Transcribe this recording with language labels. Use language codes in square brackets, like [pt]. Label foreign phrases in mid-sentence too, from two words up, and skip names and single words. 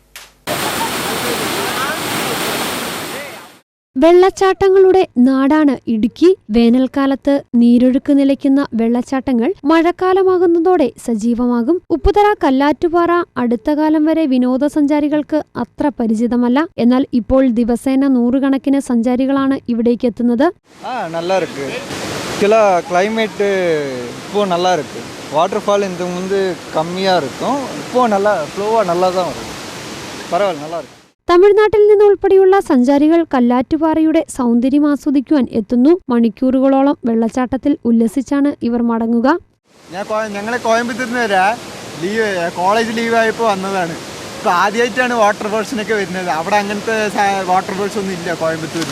[ml] വെള്ളച്ചാട്ടങ്ങളുടെ നാടാണ് ഇടുക്കി. വേനൽക്കാലത്ത് നീരൊഴുക്ക് നിലയ്ക്കുന്ന വെള്ളച്ചാട്ടങ്ങൾ മഴക്കാലമാകുന്നതോടെ സജീവമാകും. ഉപ്പുതറ കല്ലാറ്റുപാറ അടുത്ത കാലം വരെ വിനോദസഞ്ചാരികൾക്ക് അത്ര പരിചിതമല്ല. എന്നാൽ ഇപ്പോൾ ദിവസേന 100 കണക്കിന് സഞ്ചാരികളാണ് ഇവിടേക്ക് എത്തുന്നത്. [ta] நல்லா இருக்கு. சில கிளைமேட் இப்போ நல்லா இருக்கு. வாட்டர்ஃபால் இந்த முந்து கம்மியா இருக்கும். இப்போ நல்லா ஃப்ளோவா நல்லா தான் வரும். பரவாயில்லை, நல்லா இருக்கு. [ml] തമിഴ്നാട്ടിൽ നിന്നുൾപ്പെടെയുള്ള സഞ്ചാരികൾ കല്ലാറ്റുപാറയുടെ സൗന്ദര്യം ആസ്വദിക്കുവാൻ എത്തുന്നു. മണിക്കൂറുകളോളം വെള്ളച്ചാട്ടത്തിൽ ഉല്ലസിച്ചാണ് ഇവർ മടങ്ങുക. ഞങ്ങൾ കോയമ്പത്തൂരിൽ നിന്ന് കോളേജ് ലീവായപ്പോൾ വന്നതാണ്. ഇപ്പോൾ ആദ്യമായിട്ടാണ് വാട്ടർഫോൾസിനൊക്കെ വരുന്നത്. അവിടെ അങ്ങനത്തെ വാട്ടർഫോൾസ് ഒന്നും ഇല്ല കോയമ്പത്തൂരിൽ.